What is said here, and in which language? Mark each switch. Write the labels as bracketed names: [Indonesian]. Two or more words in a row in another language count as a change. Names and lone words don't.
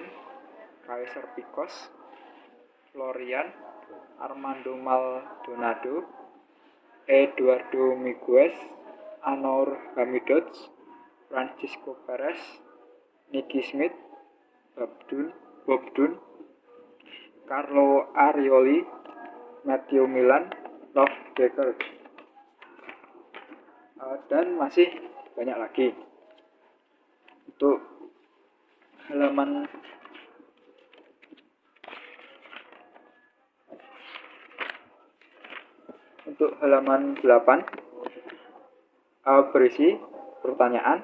[Indonesian] Kaiser Picos, Florian, Armando Maldonado, Eduardo Miguez, Anor Hamidots, Francisco Perez, Nicky Smith, Bob Dun, Carlo Arioli, Matthew Milan, Love Decker, dan masih banyak lagi. Untuk halaman 8 berisi pertanyaan.